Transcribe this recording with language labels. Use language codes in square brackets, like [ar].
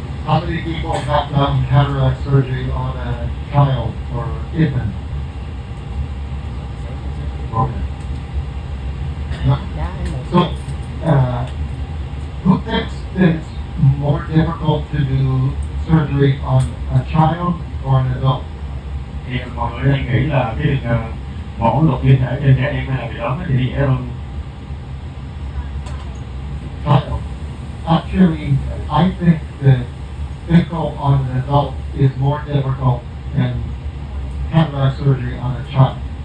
[en] How many people have done cataract surgery on a child or infant? Okay. No. So, who thinks it's more difficult to do surgery on a child or an adult? [vi] Thì mọi người đang nghĩ là cái việc mổ lột tinh thể trên trẻ em hay là người lớn thì dễ hơn. [en] Child. Actually, I think that physical on an adult is more difficult than cataract surgery on a child.